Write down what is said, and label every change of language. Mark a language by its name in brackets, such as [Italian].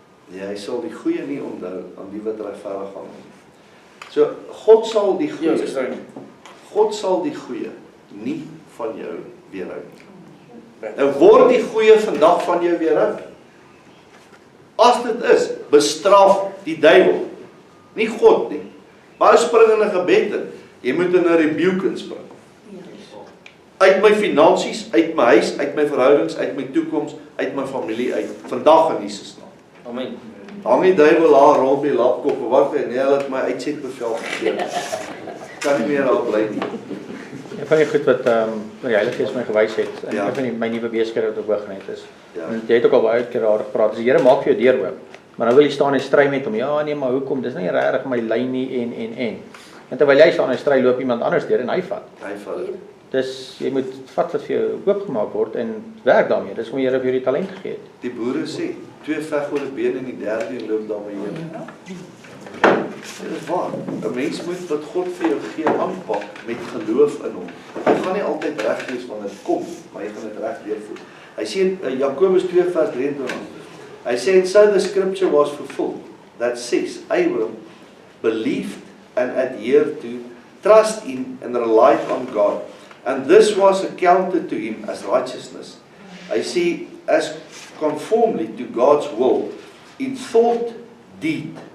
[Afrikaans] Nee, hy sal die goeie nie onthou aan die wat regverdig gaan. So God sal die goeie nie van jou weerhou nie. Nou word die goeie vandag van jou weerhou. As dit is, bestraf die duiwel, nie God nie. Maar spring in 'n gebed in. Jy moet in 'n rebuke inspring. Uit my finansies, uit my huis, uit my verhoudings, uit my toekoms, uit my familie uit. Vandag in Jesus naam. Amen. Hang die duiwel daar rond die lapkop en wat nee, hulle het my uitsetbevel gegee. Kan nie meer daar bly nie. Een van die goed wat die Heilige Gees my gewys het, en Ja. een van my nuwe besigheid wat op Hooggenet is. Ja. En jy het ook al baie keer daar gepraat. Die Here maak vir jou deur oop. Maar nou wil jy staan en stry met hom. Ja, nee, maar hoekom? Dis nie regtig my lyn nie en. En terwyl jy staan en stry, loop iemand anders deur en hy vat. Hy val. Dus jy moet vat wat vir jou oopgemaak word en werk daarmee. Dis hoe die Here vir jou die talent gegee het. Die boere sê, 2 veg oor 'n been en die derde een loop daarmee heen. Dit is waar. 'n Mens moet wat God vir jou gee aanpak met geloof in hom. Jy gaan nie altyd reg wees wanneer dit kom, maar jy gaan dit reg deurvoer. Hy sê in Jakobus 2 vers 23. Hy sê, [English] and so the scripture was fulfilled that says Abraham believed and adhered to, trust in and relied on God. And this was accounted to him as righteousness. [Afrikaans] Hy sê, [English] as conformly to God's will in thought, deed.